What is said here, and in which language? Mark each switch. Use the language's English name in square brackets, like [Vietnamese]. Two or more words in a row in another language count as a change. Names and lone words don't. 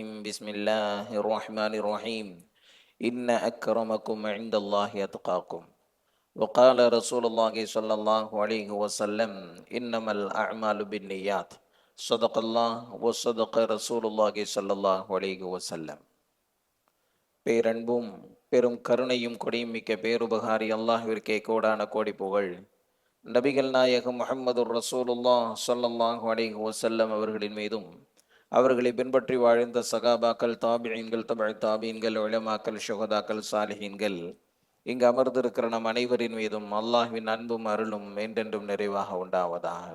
[Arabic] بسم الله الرحمن الرحيم. إن أكرمكم عند الله أتقاكم. وقال رسول الله صلى الله عليه وسلم: إنما الأعمال بالنيات. صدق الله وصدق رسول الله صلى الله عليه وسلم. [Tamil] பேரன்பும் பெரும் கருணையும் கொடியும் மிக்க பேருபகாரி அல்லாஹ்விற்கே கோடான கோடி புகழ். நபிகள் நாயகம் முஹம்மதுர் ரசூலுல்லாஹ் [Arabic] صلى الله عليه وسلم [Tamil] அவர்களின் மீதும், அவர்களை பின்பற்றி வாழ்ந்த சகாபாக்கள், தாபிஈன்கள், தபஅ தாபிஈன்கள், உலமாக்கள், ஷுஹதாக்கள், சாலிஹீன்கள், இங்கு அமர்ந்திருக்கிற நம் அனைவரின் மீதும் அல்லாஹ்வின் அன்பும் அருளும் என்றென்றும் நிறைவாக உண்டாவதாக.